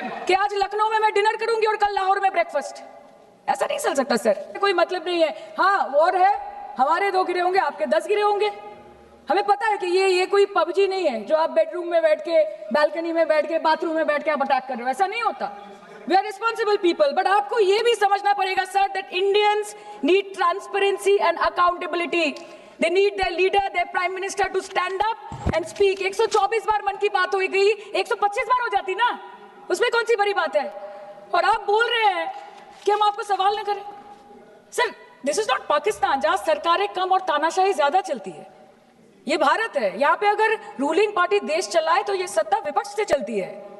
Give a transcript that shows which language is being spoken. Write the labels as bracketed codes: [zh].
[hi] कि आज लखनऊ में मैं डिनर करूंगी और कल लाहौर में ब्रेकफास्ट ऐसा नहीं चल सकता सर कोई मतलब नहीं है हाँ वॉर है हमारे 2 गिरे होंगे आपके 10 गिरे होंगे हमें पता है कि ये कोई पबजी नहीं है जो आप बेडरूम में बैठ के बालकनी में बैठ के बाथरूम में बैठ के आप अटैक कर रहे हो ऐसा नहीं होता [en] We are responsible people, but [hi] आपको ये भी समझना पड़ेगा [en] sir that Indians need transparency and accountability. They need their leader, their prime minister to stand up and speak. [hi] 124 बार मन की बात हो गई, 125 बार हो जाती ना, उसमें कौन सी बड़ी बात है? और आप बोल रहे हैं कि हम आपको सवाल न करें। [en] Sir, this is not Pakistan [hi] जहाँ सरकारें कम और तानाशाही ज्यादा चलती है। ये भारत है, यहाँ पे अगर रूलिंग पार्टी देश चलाए तो ये सत्ता विपक्ष से चलती है।